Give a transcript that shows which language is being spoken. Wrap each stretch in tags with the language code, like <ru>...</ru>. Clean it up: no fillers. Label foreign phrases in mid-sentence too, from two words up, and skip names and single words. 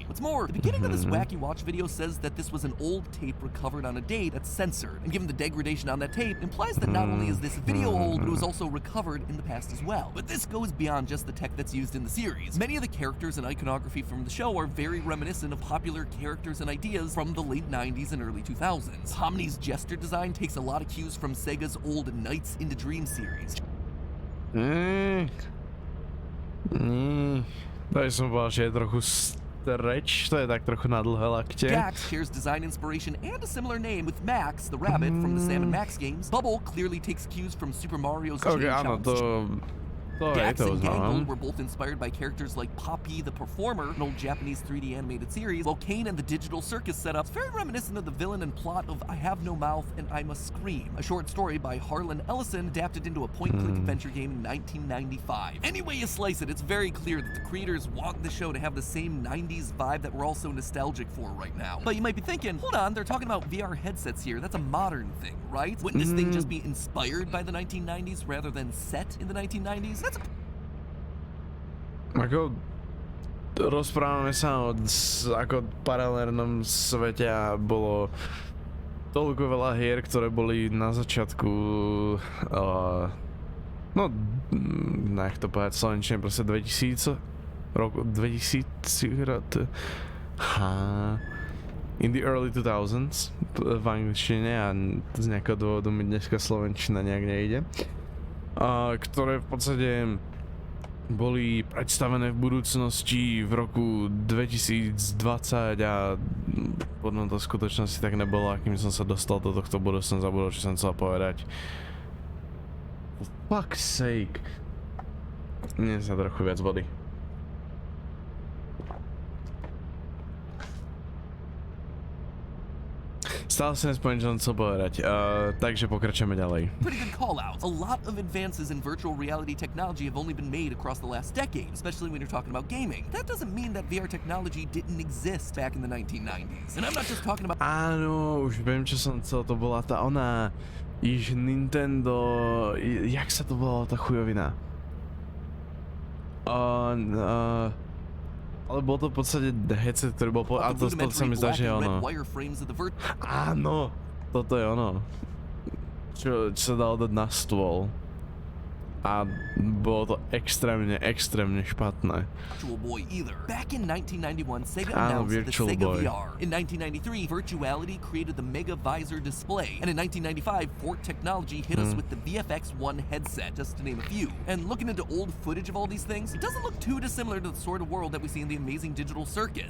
<en>What's more, the beginning of this Wacky Watch video says that this was an old tape recovered on a day that's censored, and given the degradation on that tape, implies that not only is this video old, but it was also recovered in the past as well. But this goes beyond just the tech that's used in the series. Many of the characters and iconography from the show are very reminiscent of popular characters and ideas from the late 90s and early 2000s. Pomni's gesture design takes a lot of cues from Sega's old Nights into Dream series.</en> <sk>Tady som povedal, že je trochu stretch, to je tak trochu na dlhé lakte.</sk> <en>Jax shares design inspiration and a similar name with Max, the rabbit from the Sam & Max games. Bubble clearly takes cues from Super Mario's Chain Chomp. Dax and Gangle were both inspired by characters like Poppy the Performer, an old Japanese 3D animated series, while Kane and the digital circus setup is very reminiscent of the villain and plot of I Have No Mouth and I Must Scream, a short story by Harlan Ellison adapted into a point-and-click adventure game in 1995. Any way you slice it, it's very clear that the creators want the show to have the same 90s vibe that we're all so nostalgic for right now. But you might be thinking, hold on, they're talking about VR headsets here, that's a modern thing, right? Wouldn't this thing just be inspired by the 1990s rather than set in the 1990s?</en> <sk>Ako rozprávame sa o ako paralelnom svete a bolo toľko veľa hier, ktoré boli na začiatku no, nech to povedať slovenčine, proste 2000 roku 2000</sk> <en>in the early 2000s</en> <sk>v angličtine a z nejakého dôvodu mi dneska slovenčina nejak nejde, ktoré v podstate boli predstavené v budúcnosti v roku 2020 a podľa to v skutočnosti tak nebolo, akým som sa dostal do tohto bodu, som zabudol, čo som chcel povedať.</sk> <en>For fuck's sake.</en> <sk>Nie sa trochu viac vody. Stále si nespoň, čo som chcel povedať, takže pokračujeme ďalej.</sk> <en>Pretty good call-outs. A lot of advances in virtual reality technology have only been made across the last decade, especially when you're talking about gaming. That doesn't mean that VR technology didn't exist back in the 1990s. And I'm not just talking about...</en> <sk>Áno, už viem, čo som chcel, to bola tá ona... Nintendo... Jak sa to volala tá chujovina? Ale bol to v podstate headset, ktorý bol... A to sa mi zdá, že je ono. Áno, toto je ono. Čo sa dalo dať na stôl. A bolo to extrémne špatné.</sk> <en>Virtual Boy either. Back in 1991, Sega announced the Sega VR. In 1993, Virtuality created the Mega Visor display. And in 1995, Fort Technology hit us with the VFX-1 headset, just to name a few. And looking into old footage of all these things, it doesn't look too dissimilar to the sort of world that we see in the Amazing Digital Circus.</en>